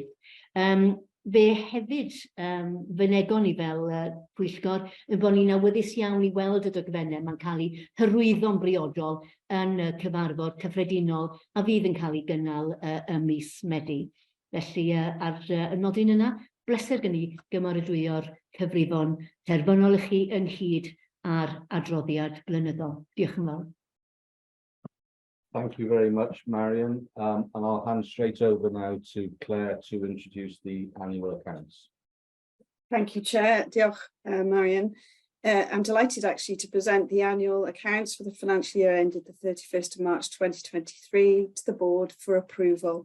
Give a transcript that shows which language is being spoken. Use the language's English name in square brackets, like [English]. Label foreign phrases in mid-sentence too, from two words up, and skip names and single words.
[Welsh] Fe hefyd fy negon ni fel pwyllgor yn bod ni'n awyddus iawn i weld y dogfennau mae'n cael ei hyrwyddo'n briodol yn y cyfarfod cyffredinol a fydd yn cael ei gynnal y mis Medi. Felly ar y nodyn yna, bleser gen i gymeradwyo'r cyfrifon terfynol i chi ynghyd a'r adroddiad blynyddol. Diolch yn fawr. [English] Thank you very much, Marion. And I'll hand straight over now to Claire to introduce the annual accounts. Thank you, Chair. Diolch, Marion. I'm delighted actually to present the annual accounts for the financial year ended the 31st of March 2023 to the board for approval.